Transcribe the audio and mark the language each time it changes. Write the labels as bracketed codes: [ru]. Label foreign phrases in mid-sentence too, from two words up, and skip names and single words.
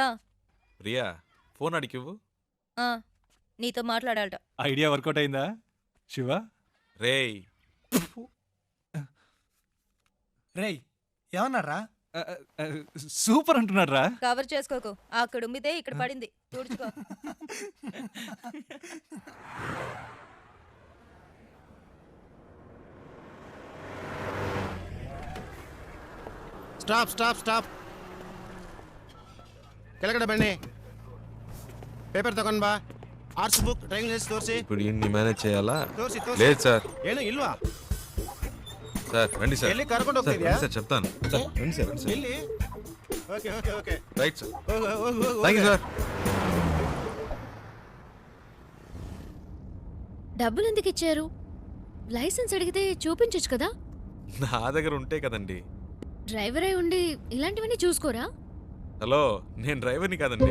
[te] ప్రియా ఫోన్ అడిగివ్వు. ఆ, నీతో మాట్లాడాలట. [en] idea workout [te] అయిందా శివ? రేయ్ రేయ్ ఏమన్నారా? సూపర్ అంటున్నాడు రా. కవర్ చేసుకోకు. అక్కడ ఉమ్మితే ఇక్కడ పడింది, తుడుచుకో. [en] stop stop stop [kn] ಕೆಳಗಡೆ ಬನ್ನಿ. ಪೇಪರ್ ತಗೊಂಡ್ ಬಾ. [en] arts book drawing list [kn] ತೋರಿಸಿ. [te] ఇప్పుడు ఇన్ని మేనేజ్ చేయాలా? [kn] ತೋರಿಸಿ [te] లేదు సార్. [kn] ಏನು ಇಲ್ವಾ? [te] సార్ రండి సార్. [kn] ಎಲ್ಲಿ ಕರ್ಕೊಂಡು [te] సార్ [kn] ಹೋಗ್ತಿದ್ಯಾ? [te] రండి సార్ చెప్తాను. సార్ రండి సార్, రండి సార్. [en] ಇಲ್ಲಿ okay okay okay [te] రైట్ సార్. [kn] ಹೋಗು ಹೋಗು ಹೋಗು [en] thank you sir. [te] డబ్బులు ఎందుకు ఇచ్చారు? లైసెన్స్ అడిగితే చూపించొచ్చు కదా. నా దగ్గర ఉంటే కదండి. డ్రైవర్ అయి ఉండి ఇలాంటివన్నీ చూసుకోరా? హలో, నేను డ్రైవర్ని కాదండి.